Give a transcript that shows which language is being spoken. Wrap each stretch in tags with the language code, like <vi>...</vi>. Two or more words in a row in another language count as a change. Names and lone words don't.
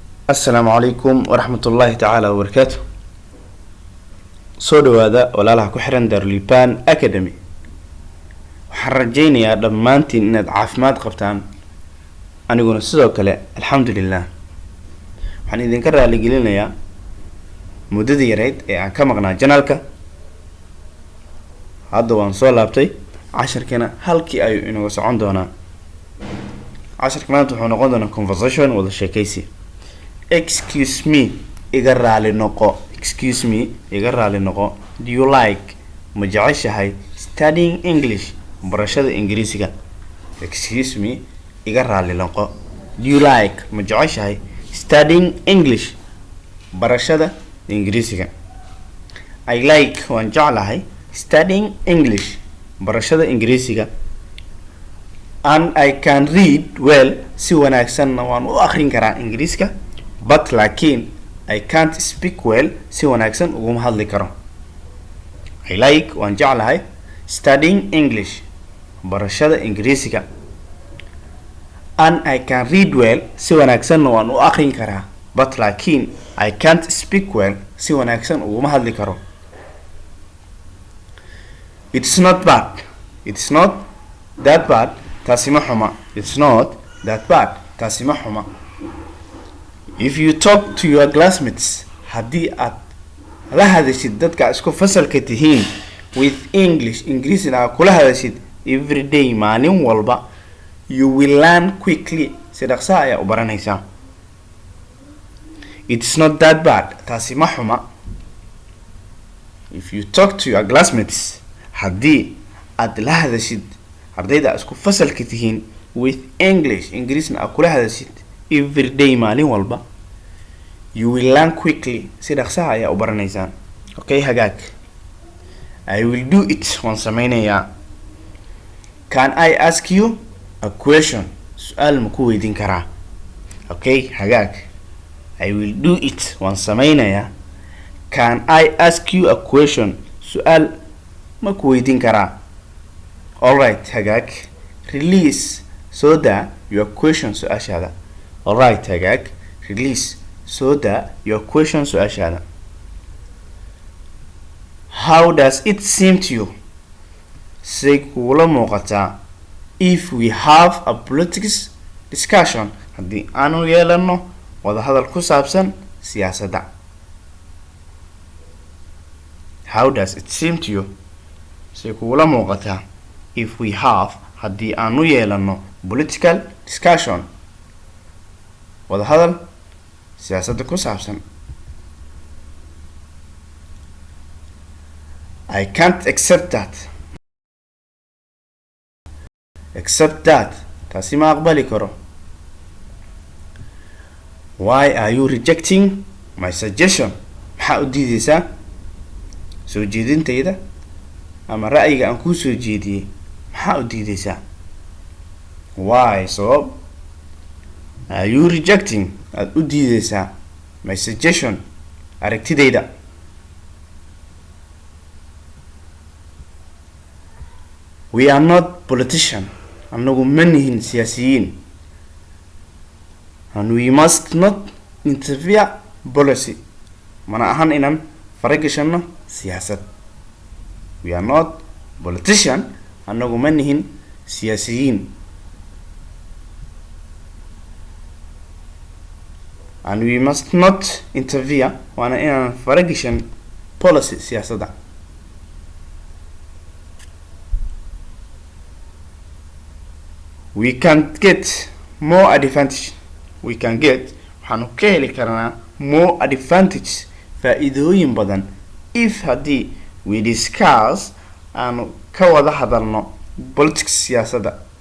<ar>السلام عليكم ورحمة الله تعالى وبركاته.</ar> <so>soo dhawaada walaalaha ku xiran Darlipan Academy. waxaan rajaynayaa dhammaantiin inaad caafimaad qabtaan, aniguna sidoo kale alxamdulillaah. waxaan idinka raali gelinayaa muddadii yareyd ee aan ka maqnaa janaalka. hadda waan soo laabtay, casharkana halkii ayuu inaga socon doonaa. casharka maanta wuxuu noqon doonaa conversation, wada sheekaysi.</so> <en>Excuse me,</en> <so>iga raali noqo.</so> <en>Excuse me,</en> <so>iga raali noqo.</so> <en>Do you like,</en> <so>ma jeceshahay</so> <en>studying English,</en> <so>barashada Ingiriisiga?</so> <en>Excuse me,</en> <so>iga raali noqo.</so> <en>Do you like,</en> <so>ma jeceshahay</so> <en>studying English,</en> <so>barashada Ingiriisiga?</so> <en>I like,</en> <so>waan jeclahay</so> <en>studying English,</en> <so>barashada Ingiriisiga.</so> <en>And I can read well,</en> <so>si wanaagsanna waan u akhrin karaa Ingiriiska.</so> <en>But laakiin I can't speak well,</en> <so>si wanaagsan uguma hadli karo.</so> <en>I like,</en> <so>waan jeclahay</so> <en>studying English,</en> <so>barashada Ingiriisiga.</so> <en>And I can read well,</en> <so>si wanaagsanna waan u akhrin karaa.</so> <en>But laakiin I can't speak well,</en> <so>si wanaagsan uguma hadli karo.</so> <en>It's not bad. It's not that bad.</en> <so>taasi ma xuma.</so> <en>It's not that bad.</en> <so>taasi ma xuma.</so> <en>If you talk to your classmates,</en> <so>haddii aad la hadashid dadka isku fasalka tihiin</so> <en>with English,</en> <so>Ingiriisina aad kula hadashid</so> <en>every day,</en> <so>maalin walba,</so> <en>you will learn quickly,</en> <so>si dhaqso ayaa u baranaysaa.</so> <en>It's not that bad.</en> <so>taasi ma xuma.</so> <en>If you talk to your classmates,</en> <so>haddii aad la hadashid ardayda isku fasalka tihiin</so> <en>with English,</en> <so>Ingiriisina aad kula hadashid</so> <en>every day,</en> <so>maalin walba,</so> <en>you will learn quickly,</en> <so>si dhaqso ayaa u baranaysaa. Okay, hagaag.</so> <en>I will do it,</en> <so>waan sameynayaa.</so> <en>Can I ask you a question?</en> <so>su'aal ma ku weydiin karaa? Okay, hagaag.</so> <en>I will do it,</en> <so>waan sameynayaa.</so> <en>Can I ask you a question?</en> <so>su'aal ma ku weydiin karaa? Alright, hagaag. Release, soo daa</so> <en>your question,</en> <so>su'aashaada. Alright, hagaag. Release, soo daa</so> <en>your question,</en> <so>su'aashaada.</so> <en>How does it seem to you?</en> <so>say kula muuqataa</so> <en>if we have a politics discussion,</en> <so>haddii aanu yeelano wada hadal ku saabsan siyaasadda.</so> <en>How does it seem to you?</en> <so>say kula muuqataa</so> <en>if we have,</en> <so>haddii aanu yeelano</so> <en>political discussion,</en> <so>wada hadal siyaasadda ku saabsan.</so> <en>I can't accept that. Accept that,</en> <so>taasi ma aqbali karo.</so> <en>Why are you rejecting my suggestion?</en> <so>maxaa u diidaysaa soo jeedintayda ama ra'yiga aan kuu soo jeediyey? maxaa u diidaysaa?</so> <en>Why, sabab, are you rejecting,</en> <so>aad u diidaysaa</so> <en>my suggestion,</en> <so>aragtidayda?</so> <en>We are not politician,</en> <so>anagu ma nihin siyaasiyiin.</so> <en>And we must not interfere policy,</en> <so>mana ahan inaan faragashano siyaasad.</so> <en>We are not politician,</en> <so>anagu ma nihin siyaasiyiin.</so> <en>And we must not interfere,</en> <so>waana inaan faragashan policy, siyaasadda.</so> <en>We can get more advantage. We can get,</en> <so>waxaanu ka heli karnaa</so> <en>more advantage,</en> <so>faa'iidooyin badan, if haddii</so> <en>we discuss,</en> <so>aanu ka wada hadalno politics, siyaasadda.</so>